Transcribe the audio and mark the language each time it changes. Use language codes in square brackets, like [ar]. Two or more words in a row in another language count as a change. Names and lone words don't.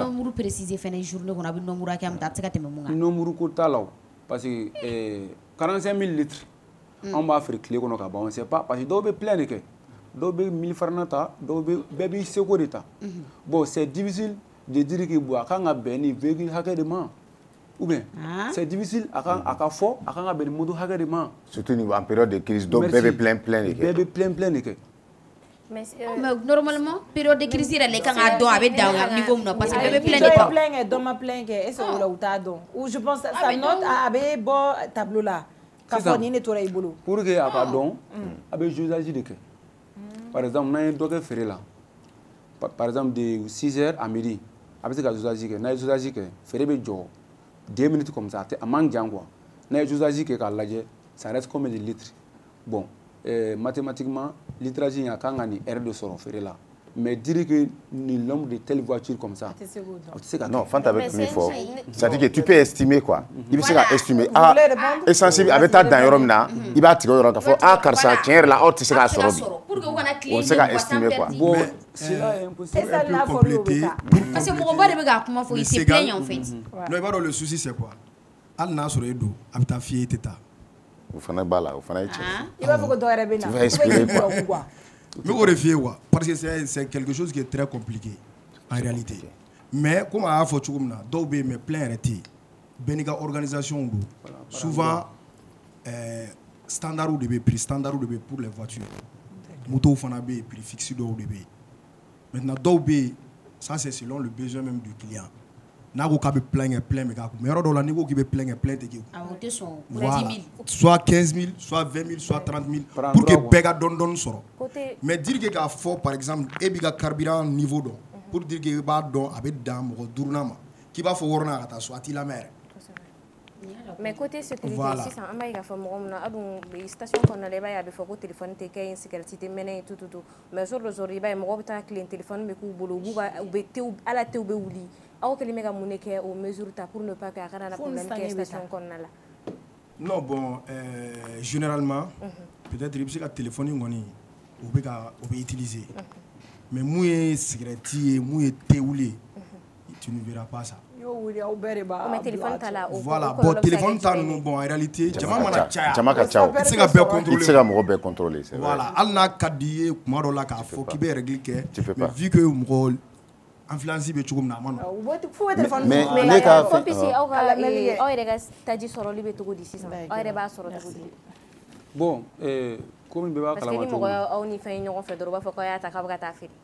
[bm] a tɛ [fr] nombre préciser [bm] fɛnɛ journée kɔnɔ a bɛ nombre hakɛ min ta a tɛ se ka tɛmɛ mun kan. nombre ko t'a la o parce que 45 000 litres anw b'a feere tile kɔnɔ ka ban [fr] on sait pas parce que [bm] dɔw bɛ plein de kɛ dɔw bɛ 1000 farana ta dɔw bɛ bɛɛ b'i seko de ta [fr] bon c'est difficile de dire que bon [bm] a kan ka bɛn ni véhicule hakɛ de ma [fr] ou bien c'est difficile [bm] a ka fɔ a kan ka bɛn ni moto hakɛ de ma. [fr] surtout en période de crise [bm] dɔw bɛɛ bɛ plein de kɛ. bɛɛ bɛ plein de kɛ. [fr] mais normalement période de crise [bm] yɛrɛ le kan k'a dɔn a bɛ dan niveau min na [fr] parce que [bm] bɛɛ bɛ plein de kɛ. dɔ ma plein kɛ [fr] est-ce que [bm] o la u t'a dɔn [fr] ou je pense sa note [bm] a bɛ bɔ tableau la k'a fɔ nin de tora i bolo. [fr] pour que [bm] a ka dɔn a bɛ jusage de kɛ. [fr] par exemple [bm] n'an ye dɔ kɛ feere la [fr] par exemple de 6 heures à midi [bm] a bɛ se ka jusage kɛ n'a ye jusage kɛ feere bɛ jɔ 2 [fr] minutes comme ça [bm] a man jan quoi n'a ye jusage kɛ k'a lajɛ [fr] ça reste combien de litres bon mathématiquement [bm] litrage in a kan ka nin heure de sɔrɔ feere la [fr] mais dire que [bm] ni [fr] nombre de telles voitures comme ça [bm] a tɛ se ka. non Fanta bɛ min fɔ [fr] c'est à dire que tu peux estimer quoi [bm] i bɛ se ka estimer essence a bɛ taa dan yɔrɔ min na i b'a tigɛ o yɔrɔ k'a fɔ karisa tiɲɛ yɛrɛ la aw tɛ se k'a sɔrɔ bi o tɛ se ka [fr] estimer quoi. bon cela est impossible. parce que [bm] mɔgɔba de bɛ k'a kuma fɔ [fr] il se plaignent en fait. [bm] non i b'a dɔn [fr] le souci c'est quoi [bm] hali n'a sɔrɔ e don a bɛ taa f'i ye i tɛ taa. o fana b'a la o fana ye tiɲɛ. i b'a fɔ ko dɔ yɛrɛ bɛ na. [fr] tu vas expliquer quoi. Mais on refait quoi parce que c'est quelque chose qui est très compliqué en réalité. Mais comme [bm] a fɔ cogo min na dɔw bɛ yen [fr] mais plein [bm] yɛrɛ tɛ yen bɛɛ n'i ka organisation don [fr] souvent standard [bm] de bɛ [fr] prix standard [bm] de bɛ [fr] pour les voitures motos [bm] fana bɛ yen [fr] prix fixe [bm] dɔw de bɛ yen maintenant dɔw bɛ yen [fr] ça c'est selon le besoin même du client [bm] n'a ko k'a bɛ plein bɛ k'a kun mais yɔrɔ dɔw la n'i ko k'i bɛ plein tɛ k'i kun. awɔ o tɛ sɔn. [fr] voilà soit 15 000 soit 20 000 soit 30 000 pour que [bm] bɛɛ ka dɔɔni sɔrɔ [fr] mais dire que [bm] k'a fɔ [fr] par exemple [bm] e b'i ka [fr] carburant niveau [bm] dɔn [fr] pour dire que [bm] i b'a dɔn a bɛ dan mɔgɔ duurunan ma k'i b'a fɔ wɔɔrɔnan ka taa so a t'i lamɛn yɛrɛ. [fr] mais côté sécurité [bm] sisan an b'a ye k'a fɔ mɔgɔ min na a dun station kɔnɔna la i b'a ye a bɛ fɔ ko téléphone tɛ kɛ yen cigarette tɛ mɛnɛ yen [fr] tout mais jour de jour [bm] i b'a ye mɔgɔw bɛ taa tilen téléphone bɛ k'u bolo u bɛ tew ala tew bɛ wuli aw kɛlen bɛ ka mun de kɛ o mesure ta [fr] pour ne pas que [bm] a kana na problème kɛ station kɔnɔna la. [fr] non bon généralement peut-être [bm] i bɛ se ka téléphone kɔni o bɛ utiliser mais mun ye cigarette ye mun ye tew ye [fr] tu ne verras pas ça. mais téléphone [bm] ta la [fr] voilà bon téléphone [bm] ta ninnu [fr] bon en réalité [bm] jama mana caya jama ka ca o i tɛ se ka bɛɛ contrôler i tɛ se ka mɔgɔ bɛɛ contrôler [fr] c'est vrai [bm] voilà hali n'a ka di i ye kuma dɔ la k'a fɔ k'i bɛ règle kɛ [fr] mais vu que [bm] mɔgɔ influence bɛ cogo min na a ma nɔgɔn. mais ne ka fɛn aw yɛrɛ ka taji sɔrɔli bɛ cogo di sisan aw yɛrɛ b'a sɔrɔ cogo di. bon komi bɛɛ b'a kalama [fr] parce que [bm] ni mɔgɔ aw ni fɛn ɲɔgɔn fɛ dɔrɔn u b'a fɔ k'aw y'a ta k'aw bɛ ka taa feere.